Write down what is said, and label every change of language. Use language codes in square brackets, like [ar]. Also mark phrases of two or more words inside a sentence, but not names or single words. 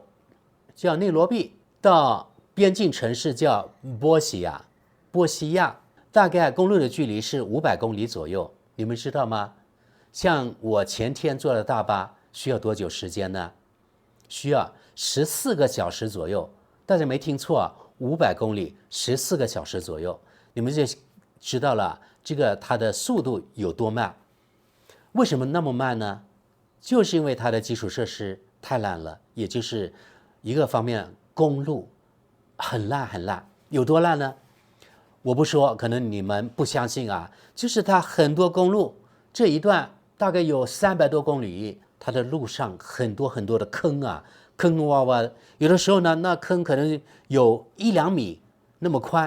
[zh] 叫內羅畢到邊境城市叫波西亞，大概公路的距離是500公里左右，你們知道嗎？像我前天坐的大巴需要多久時間呢？需要14個小時左右。大家沒聽錯啊，500公里14個小時左右，你們就知道了這個它的速度有多慢。為什麼那麼慢呢？就是因為它的基礎設施太爛了，也就是一個方面，公路很爛，有多爛呢？我不說，可能你們不相信啊，就是它很多公路這一段大概有300多公里，它的路上很多的坑啊，坑坑洼洼，有的时候呢，那坑可能有1、2米那麼寬。